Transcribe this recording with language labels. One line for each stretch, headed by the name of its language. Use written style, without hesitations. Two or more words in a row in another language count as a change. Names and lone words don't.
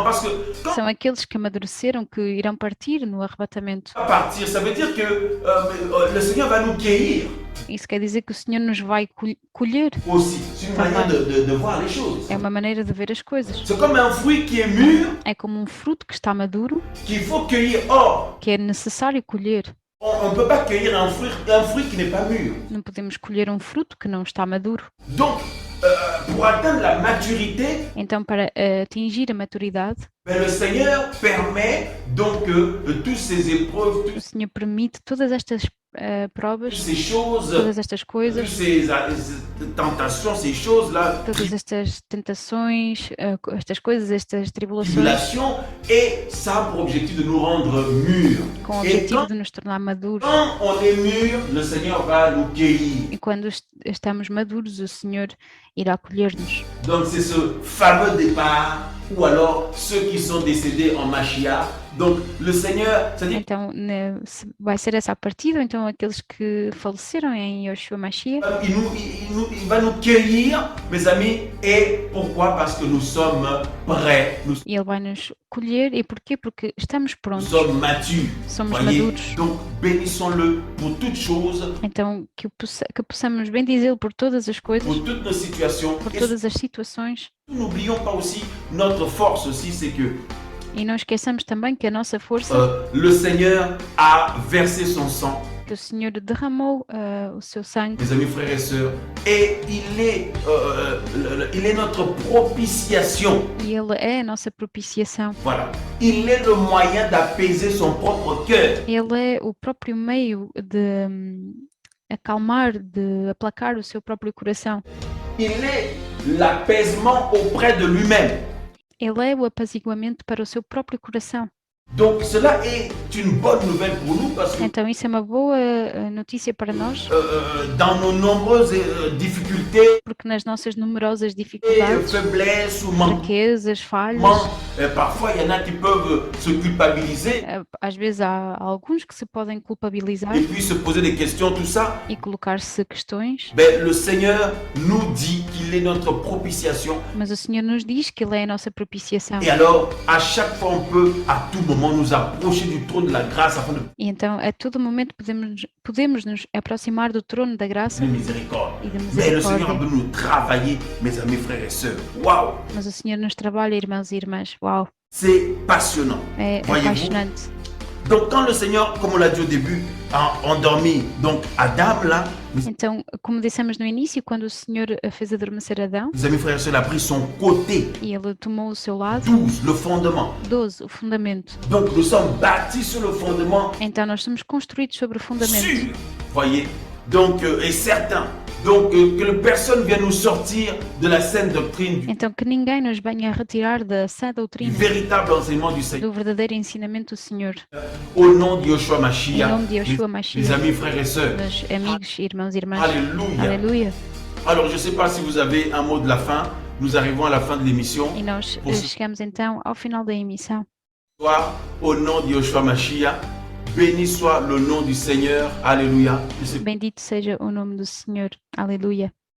French: Parce que quand
Portuguese: São aqueles que amadureceram, que irão partir no arrebatamento.
French: on va partir, ça veut dire que le Seigneur va nous cueillir
Portuguese: Isso quer dizer que o Senhor nos vai colher.
French: aussi. C'est une manière de voir les choses.
Portuguese: É uma maneira de ver as coisas.
French: C'est comme un fruit qui est mûr,
Portuguese: É como um fruto que está maduro,
French: qu'il faut cueillir. Or,
Portuguese: que é necessário colher.
French: on ne peut pas cueillir un fruit qui n'est pas mûr.
Portuguese: Não podemos colher um fruto que não está maduro.
French: Donc, pour atteindre la maturité,
Portuguese: Então, para atingir a maturidade,
French: ben, le Seigneur permet donc toutes ces épreuves,
Portuguese: o Senhor permite todas estas
French: toutes
Portuguese: provas,
French: ces choses,
Portuguese: todas estas
French: toutes
Portuguese: coisas,
French: ces tentations, ces choses-là,
Portuguese: todas estas tentações, estas coisas, estas tribulações,
French: tribulations, et ça a pour objectif de nous rendre mûrs.
Portuguese: com o
French: Et
Portuguese: objetivo
French: quand,
Portuguese: de nos tornar maduros.
French: quand on est mûr, le Seigneur va nous cueillir.
Portuguese: E quando estamos maduros, o Senhor irá colher-nos.
French: Donc c'est ce fameux départ, ou alors ceux qui sont décédés en Mashiach. Donc le Seigneur, c'est-à-dire
Portuguese: Então, vai ser essa a partida, ou então aqueles que faleceram em Yoshua Mashiach,
French: il va nous cueillir, mes amis. Et pourquoi? Parce que nous sommes prêts, nous
Portuguese: e Ele vai nos colher. E porquê? Porque estamos prontos,
French: sommes matures.
Portuguese: somos
French: Voyez?
Portuguese: maduros.
French: Donc bénissons-le pour toutes choses,
Portuguese: Então, que possamos bendizê-lo por todas as coisas,
French: pour toutes nos situations.
Portuguese: por
French: Et
Portuguese: todas as situações.
French: n'oublions pas aussi, notre force aussi, c'est que
Portuguese: E não esqueçamos também que a nossa força,
French: le Seigneur a versé son sang,
Portuguese: que o Senhor derramou o seu sangue,
French: mes amis, frères et sœurs, et il est notre propitiation.
Portuguese: e Ele é a nossa propiciação.
French: Voilà. Il est le moyen d'apaiser son propre cœur.
Portuguese: Ele é o próprio meio de acalmar, de aplacar o seu próprio coração.
French: Il est l'apaisement auprès de lui-même.
Portuguese: Ele é o apaziguamento para o seu próprio coração.
French: Donc cela est une bonne nouvelle pour nous parce que
Portuguese: Então isso é uma boa notícia para nós,
French: dans nos nombreuses difficultés,
Portuguese: porque nas nossas numerosas
French: et
Portuguese: dificuldades,
French: faiblesses ou manquements,
Portuguese: fraquezas, falhas,
French: parfois il y en a qui peuvent se culpabiliser
Portuguese: às vezes há alguns que se podem culpabilizar
French: et puis se poser des questions, tout ça.
Portuguese: e colocar-se questões,
French: Ben, le Seigneur nous dit qu'il est notre propitiation.
Portuguese: mas o Senhor nos diz que Ele é a nossa propiciação.
French: Et alors, à chaque fois, on peut, à tout moment, nous approcher du trône de la grâce afin de
Portuguese: E então a todo momento podemos nos aproximar do trono da graça
French: de miséricorde.
Portuguese: e da
French: Mais le Seigneur
Portuguese: misericórdia.
French: veut nous travailler, mes amis, frères et sœurs. Waouh!
Portuguese: Mas o Senhor nos trabalha, irmãos e irmãs. Uau,
French: C'est passionnant.
Portuguese: é
French: Voyez-vous?
Portuguese: apaixonante.
French: Donc, quand le Seigneur, comme on l'a dit au début, a endormi donc Adam, là,
Portuguese: Então, como dissemos no início, quando o Senhor fez adormecer Adão
French: mes amis, frères et sœurs, il a pris son côté,
Portuguese: e ele tomou o seu lado,
French: 12, le fondement.
Portuguese: 12, o fundamento.
French: Donc, nous sommes bâtis sur le fondement
Portuguese: Então nós somos construídos sobre o fundamento.
French: sûr, voyez, donc, et certain. Donc, que personne vienne nous sortir de la saine doctrine,
Portuguese: Então que ninguém nos venha a retirar da sã
French: du
Portuguese: doutrina,
French: véritable enseignement du Seigneur.
Portuguese: do verdadeiro ensinamento do Senhor.
French: Au nom de Yoshua
Portuguese: Em Mashiach, nome de Yoshua
French: mes Mashiach, amis, frères et sœurs.
Portuguese: meus amigos, irmãos e irmãs.
French: Alléluia.
Portuguese: Aleluia.
French: Alors, je ne sais pas si vous avez un mot de la fin. Nous arrivons à la fin de l'émission.
Portuguese: E nós chegamos então ao final da emissão.
French: Au nom de Yoshua Mashiach, Béni soit le nom du Seigneur. Alléluia.
Portuguese: Bendito seja o nome do Senhor. Aleluia.